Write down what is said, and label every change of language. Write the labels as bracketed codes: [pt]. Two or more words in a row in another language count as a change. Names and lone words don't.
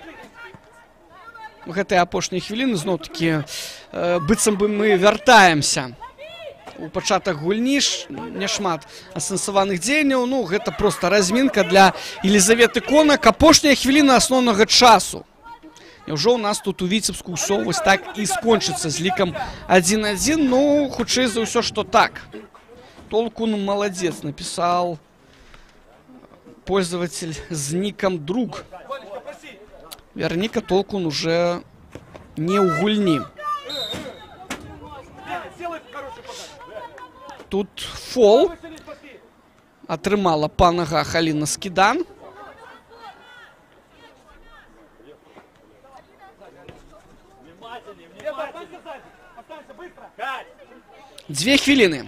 [be] Гэтыя апошнія хвіліны зноў-такі быццам бы мы вяртаемся у пачатак гульні, няшмат асэнсаваных дзеянняў. Ну, гэта проста размінка для Елізаветы Конак. Апошняя хвіліна асноўнага часу. Няўжо ў нас тут у Віцебску ўсё вось так і скончыцца з лікам 1-1? Ну, хутчэй за ўсё, што так. [ru] Толкун молодец, написал пользователь с ником друг. Верника Толкун уже не у гульни. [be] Тут фол. Атрымала па нагах Аліна Скідан. Две хвіліны.